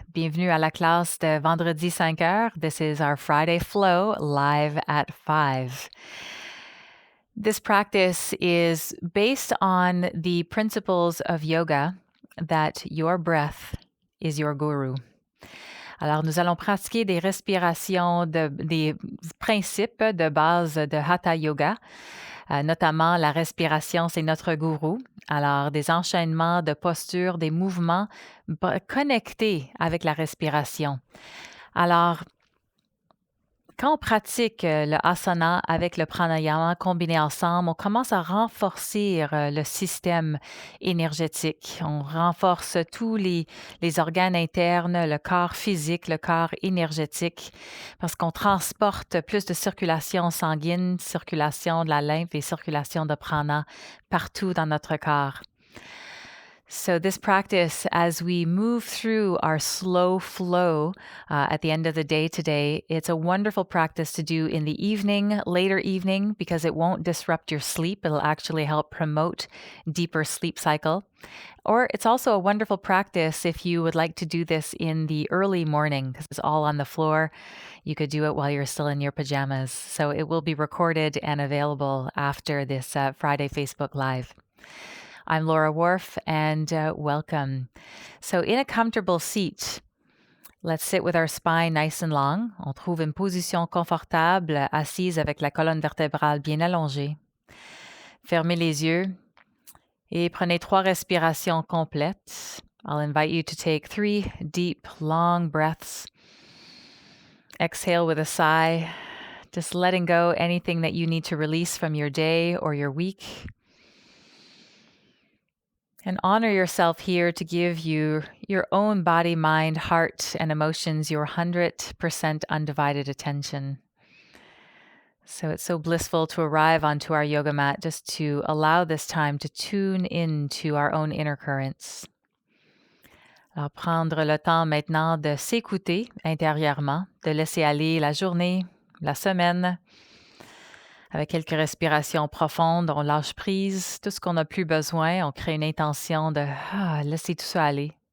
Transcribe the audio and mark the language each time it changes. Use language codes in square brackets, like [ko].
[fr] Bienvenue à la classe de vendredi 5 heures. [en] This is our Friday flow live at 5. This practice is based on the principles of yoga that your breath is your guru. [fr] Alors, nous allons pratiquer des respirations, des principes de base de Hatha Yoga. Notamment, la respiration, c'est notre gourou. Alors, des enchaînements de postures, des mouvements connectés avec la respiration. Alors, quand on pratique le asana avec le pranayama combiné ensemble, on commence à renforcer le système énergétique. On renforce tous les organes internes, le corps physique, le corps énergétique, parce qu'on transporte plus de circulation sanguine, circulation de la lymphe et circulation de prana partout dans notre corps. [en] So this practice, as we move through our slow flow at the end of the day today, it's a wonderful practice to do in the evening, later evening, because it won't disrupt your sleep. It'll actually help promote deeper sleep cycle. Or it's also a wonderful practice if you would like to do this in the early morning, because it's all on the floor. You could do it while you're still in your pajamas. So it will be recorded and available after this Friday Facebook Live. I'm Laura Warf, and welcome. So in a comfortable seat, let's sit with our spine nice and long. [fr] On trouve une position confortable, assise avec la colonne vertébrale bien allongée. Fermez les yeux et prenez 3 respirations complètes. [en] I'll invite you to take 3 deep, long breaths. Exhale with a sigh, just letting go anything that you need to release from your day or your week. And honor yourself here to give you your own body, mind, heart, and emotions your 100% undivided attention. So it's so blissful to arrive onto our yoga mat just to allow this time to tune into our own inner currents. [fr] Alors, prendre le temps maintenant de s'écouter intérieurement, de laisser aller la journée, la semaine. Avec quelques respirations profondes, on lâche prise, tout ce qu'on n'a plus besoin, on crée une intention de laisser tout ça aller.